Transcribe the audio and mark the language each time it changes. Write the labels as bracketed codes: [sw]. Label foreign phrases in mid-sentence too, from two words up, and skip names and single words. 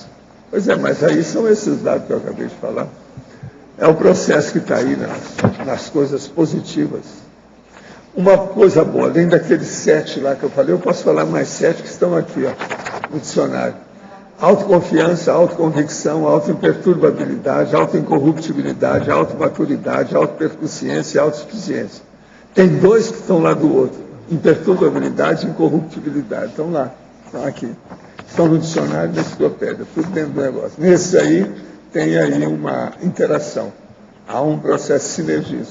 [pt] Pois é, mas aí são esses dados que eu acabei de falar. É o processo que está aí nas coisas positivas. Uma coisa boa, além daqueles 7 lá que eu falei, eu posso falar mais 7 que estão aqui, ó, no dicionário. Autoconfiança, autoconvicção, autoimperturbabilidade, autoincorruptibilidade, automaturidade, autopercussiência e autossuficiência. Tem 2 que estão lá do outro. Imperturbabilidade e incorruptibilidade. Estão lá, estão aqui. Estão no dicionário da enciclopédia, tudo dentro do negócio. Nesse aí, tem aí uma interação. Há um processo de sinergismo.